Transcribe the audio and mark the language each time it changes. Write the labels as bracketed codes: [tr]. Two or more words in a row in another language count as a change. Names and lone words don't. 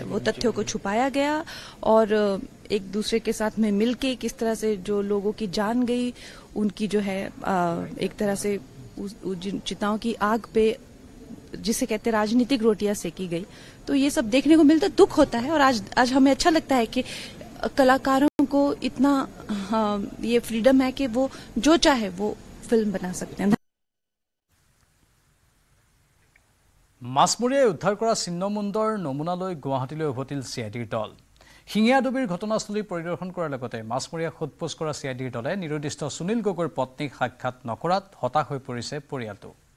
[hi] वो तथ्यों को छुपाया गया और एक दूसरे के साथ में मिलके किस तरह से जो लोगों की जान गई उनकी जो है एक तरह से चिताओं की आग पे जिसे कहते हैं राजनीतिक रोटियां सेकी गई तो ये सब देखने को मिलता दुख होता है और आज हमें अच्छा लगता है कि कलाकारों को इतना ये फ्रीडम है कि वो जो चाहे वो फिल्म बना सकते हैं [as] মাছমৰীয়াই উদ্ধাৰ কৰা ছিন্নমুণ্ডৰ নমুনালৈ গুৱাহাটীলৈ উভতিল চিআইডিৰ দল শিঙিয়াডুবিৰ ঘটনাস্থলী পৰিদৰ্শন কৰাৰ লগতে মাছমৰীয়াক সোধপোছ কৰা চিআইডিৰ দলে নিৰুদ্দিষ্ট সুনীল গগৈৰ পত্নীক সাক্ষাৎ নকৰাত হতাশ হৈ পৰিছে পৰিয়ালটো